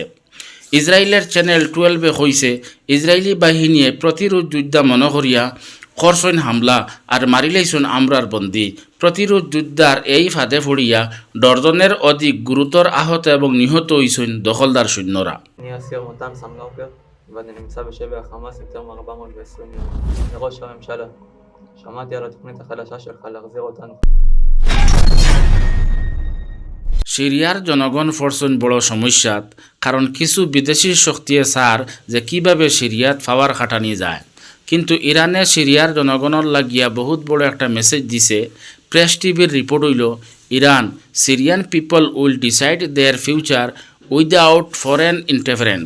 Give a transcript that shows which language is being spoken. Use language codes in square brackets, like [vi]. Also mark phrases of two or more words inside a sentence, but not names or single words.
[syl] ইসরায়েলের চ্যানেল 12 কইছে ইসরায়েলি বাহিনীয়ে প্রতিরোধ যোদ্ধা মনে করিয়া করছেন হামলা আর মারিলেইছেন আমরার বন্দী। প্রতিরোধ যোদ্ধার এই ফাঁদে পড়িয়া ডজনের অধিক গুরুতর আহত এবং নিহত হইছেন দখলদার সৈন্যরা। [he] ואני נמצא בשבי החמאס יותר מ-420 יום. לראש הממשלה, שמעתי על התוכנית החדשה שלך להחזיר אותנו. [syl] সিরিয়ার জনগণ পড়ছেন বড় সমস্যাত, কারণ কিছু বিদেশি শক্তিয়ে সার যে কিভাবে সিরিয়াত পাওয়ার খাটানি যায়। কিন্তু ইরানে সিরিয়ার জনগণের লাগিয়া বহুত বড় একটা মেসেজ দিছে। প্রেস টিভির রিপোর্ট হইল, [en] Iran Syrian people will decide their future without foreign interference.